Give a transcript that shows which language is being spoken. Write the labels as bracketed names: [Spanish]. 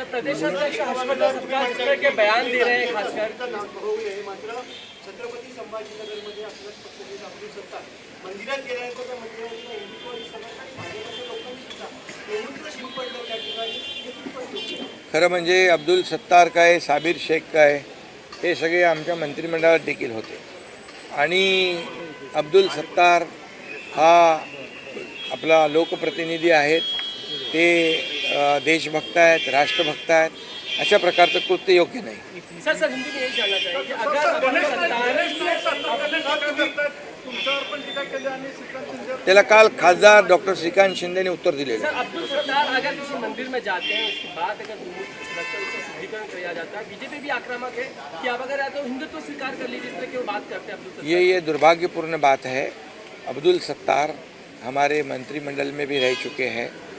[Hindi] Sir, प्रदेशाध्यक्ष हर्षवर्धन सत्तार जिस तरह के बयान दे रहे हैं, खासकर [Marathi] मात्र छत्रपती संभाजीनगरमध्ये आपल्याच पक्षाचे अब्दुल सत्तार मंदिरात गेल्यानंतर त्या मंदिराच्या हिंदुत्ववादी समाज आणि भाजपच्या लोकांनी सुद्धा एवढंच शिंपडलं त्या ठिकाणी हे कितपत योग्य आहे? खरं म्हणजे अब्दुल सत्तार काय, साबिर शेख काय, हे सगळे आमच्या मंत्रिमंडळात देखील होते आणि अब्दुल सत्तार हा आपला लोकप्रतिनिधी आहेत, ते देशभक्त आहेत, राष्ट्रभक्त आहेत. अशा प्रकारचं कृत्य योग्य नाही. [Hindi] सर हिंदी में यही जानना चाहिए कि अगर अब्दुल सत्तार [Marathi] तुमच्यावर पण टीका केली आणि श्रीकांत शिंदे त्याला काल खासदार डॉक्टर श्रीकांत शिंदेने उत्तर दिलेलं [Hindi] सर, अब्दुल सत्तार अगर किसी मंदिर में जाते हैं, उसके बाद अगर उसका शुद्धिकरण किया जाता है, बीजेपी भी आक्रामक है कि आप अगर तो हिंदुत्व स्वीकार कर लीजिए, जिस तरह की वो बात करते हैं अब्दुल सत्तार. ये दुर्भाग्यपूर्ण बात है. अब्दुल सत्तार हमारे मंत्रिमंडल में भी रह चुके हैं.